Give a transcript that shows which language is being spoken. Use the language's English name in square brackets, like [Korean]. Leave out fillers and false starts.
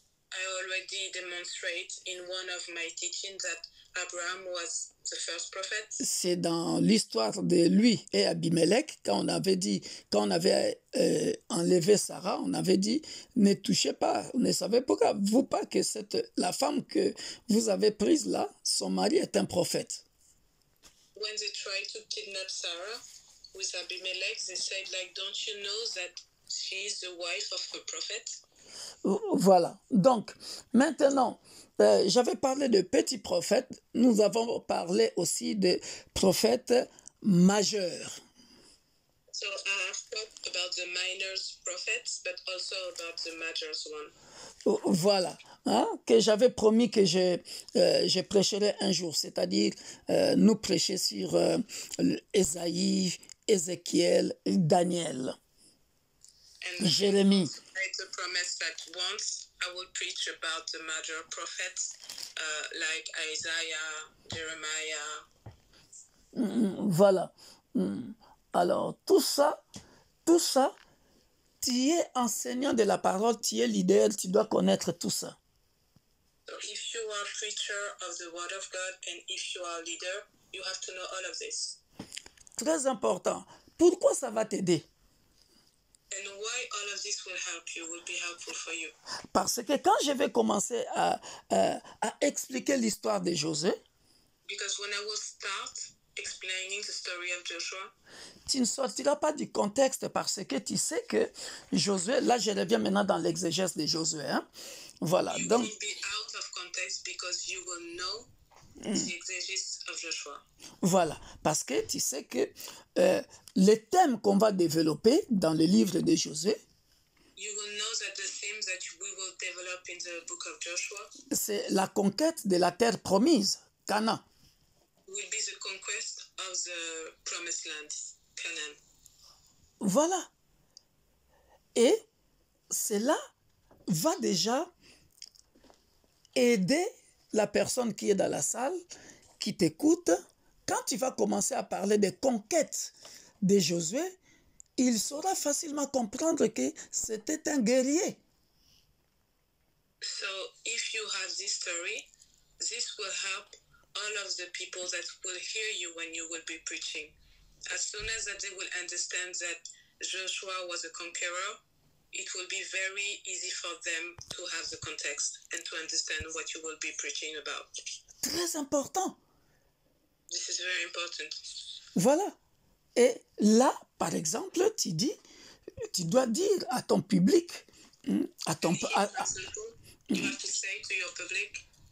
[English] I already demonstrate in one of my teachings that Abraham was the first prophet. [French] C'est dans l'histoire de lui et Abimelech, quand on avait enlevé Sarah, on avait dit, ne touchez pas, ne savez pas que la femme que vous avez prise là, son mari est un prophète. [English] When they tried to kidnap Sarah with Abimelech, they said, like, don't you know that she is the wife of a prophet? [French] Voilà. Donc, maintenant, j'avais parlé de petits prophètes. Nous avons parlé aussi de prophètes majeurs. [English] So I have talked about the minor prophets, but also about the major one. [French] Voilà. Hein, que j'avais promis que je prêcherai un jour. C'est-à-dire, nous prêcher sur Ésaïe, Ézéchiel, Daniel, Jérémie. [English] I promise that once I will preach about the major prophets like Isaiah, Jeremiah. [French] Voilà. Alors, tout ça, tu es enseignant de la parole, tu es leader, tu dois connaître tout ça. [English] So if you are preacher of the word of God and if you are leader, you have to know all of this. [French] Très important. Pourquoi ça va t'aider? [English] And why all of this will help you, will be helpful for you. [French] Parce que quand je vais commencer à expliquer l'histoire de Josué, [English] Because when I will start explaining the story of Joshua, [French] tu ne sortiras pas du contexte parce que tu sais que Josué, là je reviens maintenant dans l'exégèse de Josué, hein? Voilà, [English] you [French] donc [English] will be out of context because you will know the exegesis of Joshua. [French] voilà, parce que tu sais que les thèmes qu'on va développer dans le livre de Josué, [English] You will know that the themes that we will develop in the book of Joshua [French] c'est la conquête de la terre promise, Canaan. [English] will be the conquest of the promised land, Canaan. [French] Voilà. Et cela va déjà aider la personne qui est dans la salle, qui t'écoute. Quand tu vas commencer à parler des conquêtes de Josué, il saura facilement comprendre que c'était un guerrier. [English] So if you have this story, this will help all of the people that will hear you when you will be preaching. As soon as that they will understand that Joshua was a conqueror, it will be very easy for them to have the context and to understand what you will be preaching about. [French] Très important. [English] This is very important. [French] Voilà. Et là, par exemple, tu dois dire à ton public, à ton, [English] Here, [French] à- [English] for example, you have to say to your public